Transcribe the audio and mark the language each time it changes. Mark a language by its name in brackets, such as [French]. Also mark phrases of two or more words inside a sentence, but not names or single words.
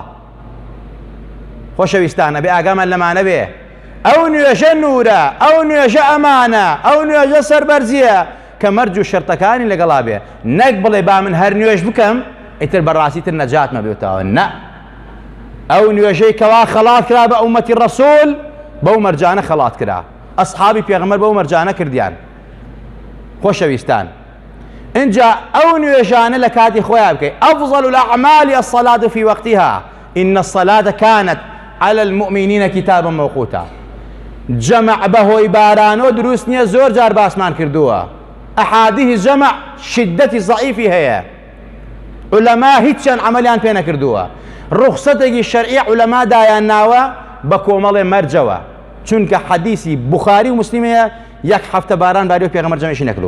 [Central Kurdish] خۆشەویستانە بێ ئاگامان لەمانە بێ، ئەو نوێژە نورە، ئەو نوێژە ئەمانە، ئەو نوێژە سەربەرزیە کە مەرج و شەرتەکانی لەگەڵا بێ، نەک بڵێ با من هەر نوێژ بکەم ئیتر بەڕاستی تر نەجاتمە بێتەوە. نە، ئەو نوێژەی کەوا خەڵات کرا بە ئومەتی ڕەسوول بەو مەرجانە خەڵات کرا، ئەسحابی پێغەمبەر بەو مەرجانە کردیان. خۆشەویستان، اینجا ئەو نوێژانە لە کاتی خۆیان بکەی. [Arabic] ئەفضل الأعمال الصلاة في وقتها إن الصلاة كانت على المؤمنين كتابا موقوتا. [Central Kurdish] جەمع بەهۆی بارانۆ دروست نییە، زۆر جار باسمان کردووە. ئەحادیث جەمع شدەتی زەعیفی هەیە، عولەما هیچیان عەمەلیان پێ نەکردووە. ڕوخسەتێکی شەرعی عولەما دایان ناوە بە کۆمەڵێ مەرجەوە، چونکە حەدیثی بوخاری و موسلیمەیە یەک هەفتە باران باری و پێغەمبەر جەمعیشی نەکردووە.